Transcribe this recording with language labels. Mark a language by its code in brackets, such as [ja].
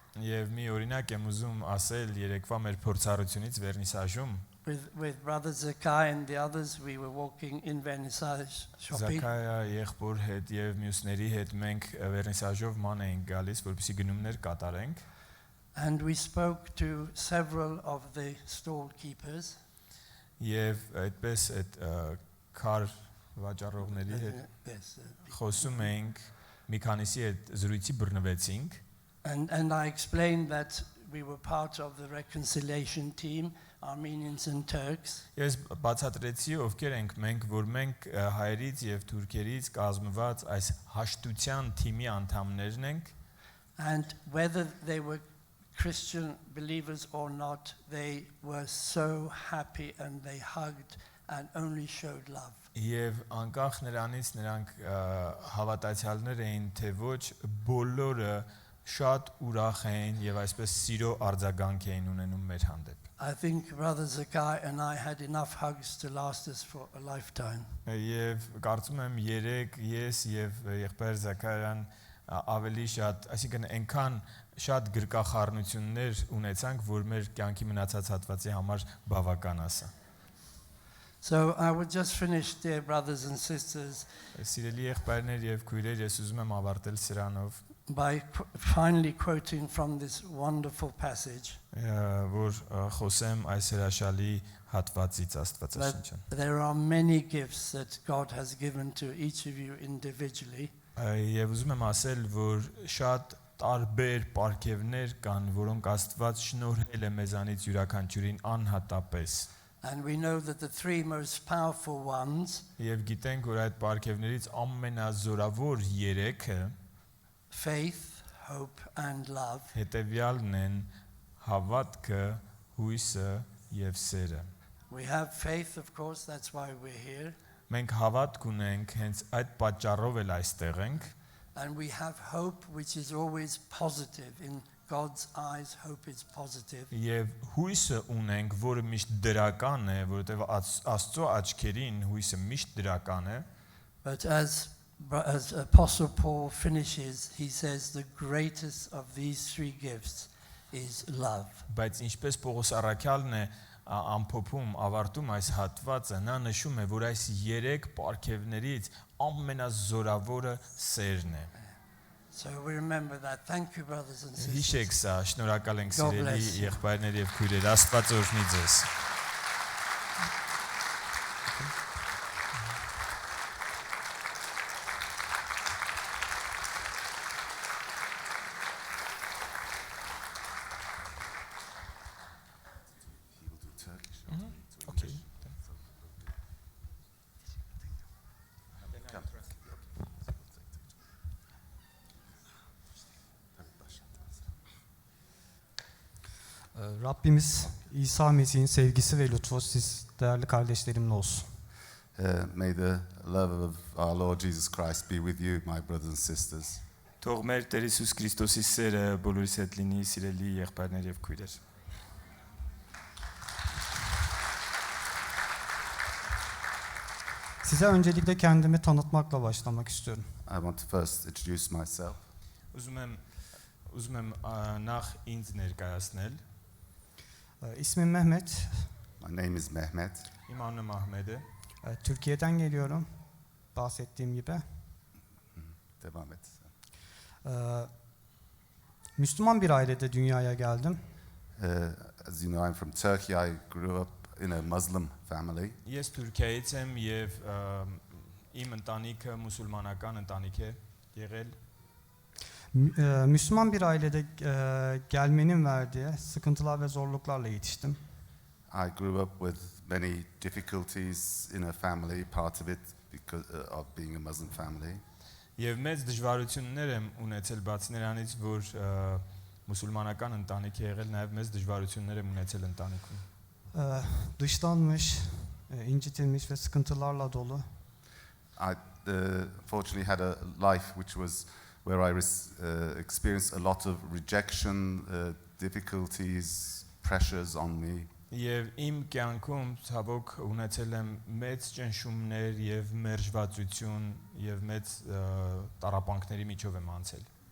[hy] Եվ մի օրինակ եմ ուզում ասել երեկվա մեր փորձառությունից վերնիսաժում։ [en] With brother Zakai and the others, we were walking in Vernissage shopping. [hy] Զաքարիա եղբոր հետ եւ մյուսների հետ մենք վերնիսաժով ման էինք գալիս, որպեսզի գնումներ կատարենք։ [en] And we spoke to several of the stall keepers. [hy] Եվ այդպես այդ քար վաճառողների հետ խոսում էինք, մի քանիսի հետ զրույցի բռնվեցինք։ [en] And I explained that we were part of the reconciliation team, Armenians and Turks. [hy] Ես բացատրեցի ովքեր ենք մենք, որ մենք հայերից եւ թուրքերից կազմված այս հաշտության թիմի անդամներն ենք։ [en] And whether they were Christian believers or not, they were so happy and they hugged and only showed love. [hy] Եվ անկախ նրանից նրանք հավատացյալներ էին, թե ոչ, բոլորը շատ ուրախ էին եւ այսպես սիրո արձագանք էին ունենում մեր հանդեպ։ [en] I think brother Zakai and I had enough hugs to last us for a lifetime. [hy] Եվ կարծում եմ երեք ես եւ եղբայր Զաքարիան ավելի շատ, այսինքն այնքան շատ գրկախառնություններ ունեցանք, որ մեր կյանքի մնացած հատվածի համար բավական ասա։ [en] So I would just finish, dear brothers and sisters, [hy] Սիրելի եղբայրներ եւ քույրեր, ես ուզում եմ ավարտել սրանով, [en] by finally quoting from this wonderful passage. [hy] որ խոսեմ այս հրաշալի հատվածից Աստվածաշնչյան։ [en] There are many gifts that God has given to each of you individually. [hy] Եվ ուզում եմ ասել, որ շատ տարբեր պարգևներ կան, որոնք Աստված շնորհել է մեզանից յուրաքանչյուրին անհատապես։ [en] And we know that the three most powerful ones, [hy] Եվ գիտենք, որ այդ պարգևներից ամենազորավոր 3-ը [en] faith, hope, and love, [hy] հետևյալն են հավատքը, հույսը եւ սերը։ [en] we have faith, of course, that's why we're here. [hy] Մենք հավատք ունենք, հենց այդ պատճառով էլ այստեղ ենք, [en] And we have hope, which is always positive. In God's eyes, hope is positive. [hy] եւ հույսը ունենք, որը միշտ դրական է, որովհետեւ Աստծո աչքերին հույսը միշտ դրական է, [en] But as Apostle Paul finishes, he says the greatest of these three gifts is love. [hy] բայց ինչպես Պողոս առաքյալն է ամփոփում, ավարտում այս հատվածը, նա նշում է, որ այս 3 պարգևներից ամենազորավորը սերն է։ [en] So we remember that. Thank you, brothers and sisters. [hy] Հիշեք սա, շնորհակալ ենք [en] God [hy] սիրելի [en] bless you. [hy] եղբայրներ եւ քույրեր, Աստված օրհնի ձեզ։ [en] He will do Turkish. Okay. Come. [tr] Rabbimiz İsa Mesih'in sevgisi ve lütfu siz değerli kardeşlerimle olsun. [en] May the love of our Lord Jesus Christ be with you, my brothers and sisters. [hy] Թող մեր Տեր Հիսուս Քրիստոսի սերը բոլորիս հետ լինի, սիրելի եղբայրներ եւ քույրեր։ [tr] Size öncelikle kendimi tanıtmakla başlamak istiyorum. [en] I want to first introduce myself. [hy] Ուզում եմ նախ ինձ ներկայացնել։ [tr] İsmim Mehmet. [en] My name is Mehmed. [hy] Իմ անունը Մահմեդ է։ [tr] Türkiye'den geliyorum. Bahsettiğim gibi. Devam et. Müslüman bir ailede dünyaya geldim. [en] As you know, I'm from Turkey. I grew up in a Muslim family. [hy] Ես Թուրքիայից եմ եւ իմ ընտանիքը մուսուլմանական ընտանիք է եղել։ [tr] Müslüman bir ailede gelmenin verdiği sıkıntılar ve zorluklarla yetiştim. [en] I grew up with many difficulties in a family, part of it because of being a Muslim family. [hy] Եվ մեծ դժվարություններ եմ ունեցել բացի նրանից, որ մուսուլմանական ընտանիք է եղել, նաև մեծ դժվարություններ եմ ունեցել ընտանիքում։ [tr] Dışlanmış, incitilmiş ve sıkıntılarla dolu. [en] I fortunately had a life which was where I experienced a lot of rejection, difficulties, pressures on me. [hy] Եվ իմ կյանքում ցավոք ունեցել եմ մեծ ճնշումներ եւ մերժվածություն եւ մեծ տառապանքների միջով եմ անցել։